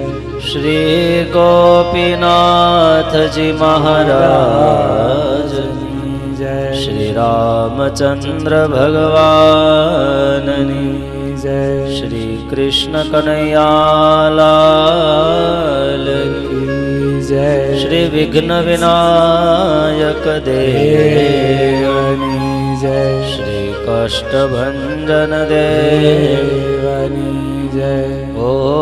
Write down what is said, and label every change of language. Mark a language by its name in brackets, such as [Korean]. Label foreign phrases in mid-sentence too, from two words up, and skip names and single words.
[Hindi] श्री गोपीनाथ जी महाराज जी जय। श्री रामचंद्र भगवान जय। श्री कृष्ण कन्हैया लाल की जय। [Gujarati] શ્રી વિઘ્ન વિનાયક દેવની જય। શ્રી કષ્ટભંજન દેવની જય। ઓ